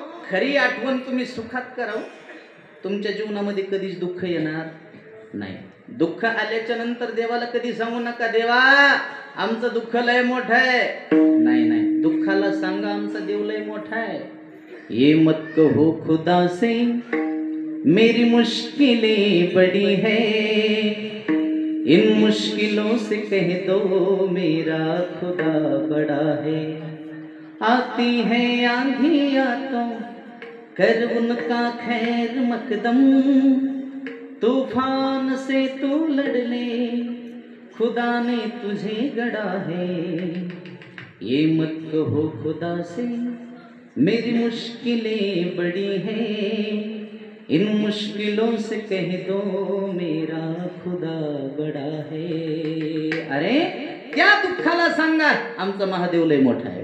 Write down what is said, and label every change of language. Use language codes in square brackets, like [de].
[mr] खरी आठवण तुम्ही सुखात करावं. तुमच्या जीवनामध्ये कधीच दुःख येणार नाही. दुःख आल्याच्या नंतर देवाला कधी सांगू नका, देवा आमचं दुःख लय मोठं आहे. नाही नाही, दुःखाला सांगा आमचा देव लय मोठा आहे. [hi] ये मत कहो खुदा से मेरी मुश्किलें बड़ी है, इन मुश्किलों से कह दो मेरा खुदा बड़ा है. आती है आंधियां तो कर उनका खैर मकदम, तूफान से तू लड़ ले खुदा ने तुझे गढ़ा है. ये मत कहो खुदा से मेरी मुश्किलें बड़ी हैं, इन मुश्किलों से कह दो मेरा खुदा बड़ा है. [mr] अरे त्या दुःखाला सांगा आमचा महादेव लय मोठा आहे.